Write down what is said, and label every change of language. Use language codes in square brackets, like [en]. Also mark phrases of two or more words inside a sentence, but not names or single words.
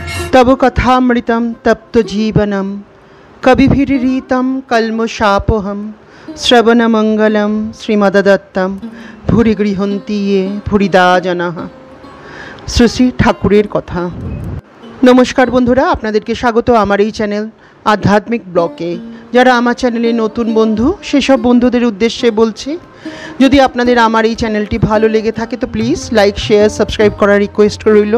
[sa] तब कथामृतं तप्तजीवनं कविभिरीतं कल्मषापोहं श्रवणमंगलं श्रीमद्दत्तं भूरि गृह्णन्ति ये भूरिदा जनाः। [bn] শ্রী শ্রী ঠাকুরের কথা। নমস্কার বন্ধুরা, আপনাদেরকে স্বাগত আমার এই চ্যানেল আধ্যাত্মিক ব্লকে। যারা আমার চ্যানেলে নতুন বন্ধু, সেসব বন্ধুদের উদ্দেশ্যে বলছি, যদি আপনাদের আমার এই চ্যানেলটি ভালো লেগে থাকে তো প্লিজ লাইক, শেয়ার, সাবস্ক্রাইব করার রিকোয়েস্ট রইল।